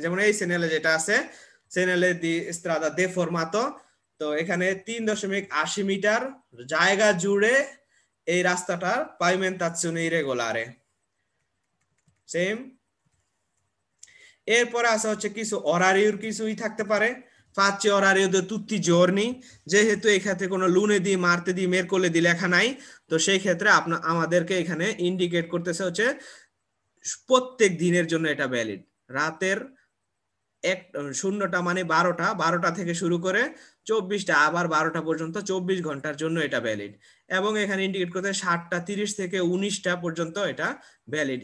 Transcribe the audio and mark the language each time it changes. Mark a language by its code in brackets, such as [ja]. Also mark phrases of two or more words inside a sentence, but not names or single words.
[bn] যেমন এই সিগন্যালে যেটা আছে [it] segnale di strada deformata, [bn] তো এখানে 3.80 মিটার জায়গা জুড়ে এই রাস্তাটার [it] pavimentazione irregolare [bn] সেম। এরপরে আছে হচ্ছে কিছু অরারিওর কিছুই থাকতে পারে, [it] faccio orario di tutti i giorni, [bn] যেহেতু এখানে কোনো [it] lunedì martedì mercoledì [bn] লেখা নাই, তো সেই ক্ষেত্রে আমাদেরকে এখানে ইন্ডিকেট করতেছে হচ্ছে প্রত্যেক দিনের জন্য এটা ভ্যালিড। রাতের এক শূন্যটা মানে 12টা থেকে শুরু করে 24টা আবার 12টা পর্যন্ত 24 ঘন্টার জন্য এটা ভ্যালিড। এবং এখানে ইন্ডিকেট করতে 7টা 30 থেকে 19টা পর্যন্ত এটা ভ্যালিড।